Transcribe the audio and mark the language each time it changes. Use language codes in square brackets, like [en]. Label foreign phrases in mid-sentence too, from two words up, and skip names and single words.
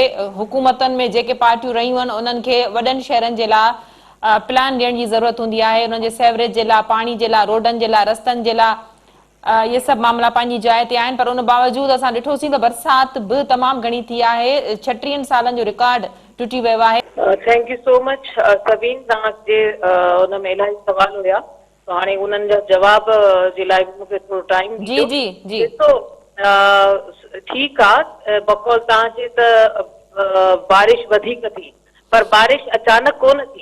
[sd] हुकूमतनि में जेके पार्टियूं रहियूं आहिनि उन्हनि खे वॾनि शहरनि जे लाइ प्लान ॾियण जी ज़रूरत हूंदी आहे, उन्हनि जे सेवरेज जे लाइ, पाणी जे लाइ, रोडनि जे लाइ, रस्तनि जे लाइ। ये सभु मामला पंहिंजी जाइ ते आहिनि, पर उन बावजूदि असां ॾिठोसीं त बरसाति बि तमामु घणी थी आहे, 36 सालनि जो रिकॉर्ड टुटी वियो आहे। [en] thank you so much [sd] सबिन, तव्हांजे हुन में इलाही सवाल हुया, त हाणे उन्हनि जा जवाब जे लाइ मूंखे थोरो टाइम ॾिजो। जी जी ॾिसो ठीकु आहे, बकौल तव्हांजे त बारिश वधीक थी, पर बारिश अचानक कोन थी।